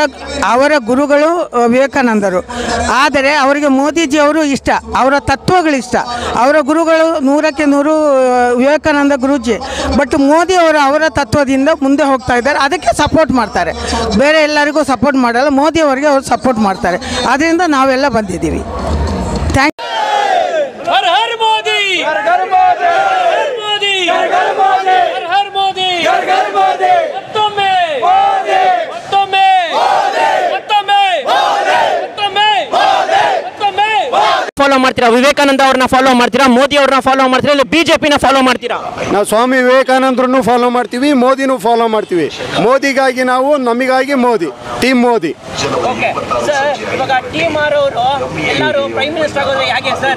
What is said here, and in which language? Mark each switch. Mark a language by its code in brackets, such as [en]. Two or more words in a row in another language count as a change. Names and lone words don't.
[kn] ಅವರ ಗುರುಗಳು ವಿವೇಕಾನಂದರು, ಆದರೆ ಅವರಿಗೆ ಮೋದಿಜಿ ಅವರು ಇಷ್ಟ, ಅವರ ತತ್ವಗಳು ಇಷ್ಟ. ಅವರ ಗುರುಗಳು 100ಕ್ಕೆ 100 ವಿವೇಕಾನಂದ ಗುರೂಜಿ. ಬಟ್ ಮೋದಿ ಅವರು ಅವರ ತತ್ವದಿಂದ ಮುಂದೆ ಹೋಗ್ತಾ ಇದ್ದಾರೆ, ಅದಕ್ಕೆ ಸಪೋರ್ಟ್ ಮಾಡ್ತಾರೆ. ಬೇರೆ ಎಲ್ಲರಿಗೂ ಸಪೋರ್ಟ್ ಮಾಡಲ್ಲ, ಮೋದಿ ಅವರಿಗೆ ಅವರು ಸಪೋರ್ಟ್ ಮಾಡ್ತಾರೆ. ಅದರಿಂದ ನಾವೆಲ್ಲ ಬಂದಿದ್ದೀವಿ. [en] thank you. [hi] हर हर मोदी, हर घर मोदी, हर मोदी, हर घर मोदी, हर हर मोदी, हर घर मोदी, मतों में मोदी, मतों में मोदी, मतों में मोदी, मतों में मोदी, मतों में [kn] ಫಾಲೋ ಮಾಡ್ತೀರಾ? ವಿವೇಕಾನಂದ ಅವ್ರನ್ನ ಫಾಲೋ ಮಾಡ್ತೀರಾ? ಮೋದಿ ಅವ್ರನ್ನ ಫಾಲೋ ಮಾಡ್ತೀರಾ? ಇಲ್ಲ ಬಿಜೆಪಿನ ಫಾಲೋ ಮಾಡ್ತೀರಾ? ನಾವು ಸ್ವಾಮಿ ವಿವೇಕಾನಂದರನ್ನು ಫಾಲೋ ಮಾಡ್ತೀವಿ, ಮೋದಿನೂ ಫಾಲೋ ಮಾಡ್ತೀವಿ. ಮೋದಿಗಾಗಿ ನಾವು, ನಮಗಾಗಿ ಮೋದಿ, ಟೀಮ್ ಮೋದಿ. ಓಕೆ ಸರ್, ಇವಾಗ ಟೀಮ್ ಆರೋರು ಎಲ್ಲರೂ [en] prime minister [kn] ಆಗೋದು ಹೇಗೆ ಸರ್?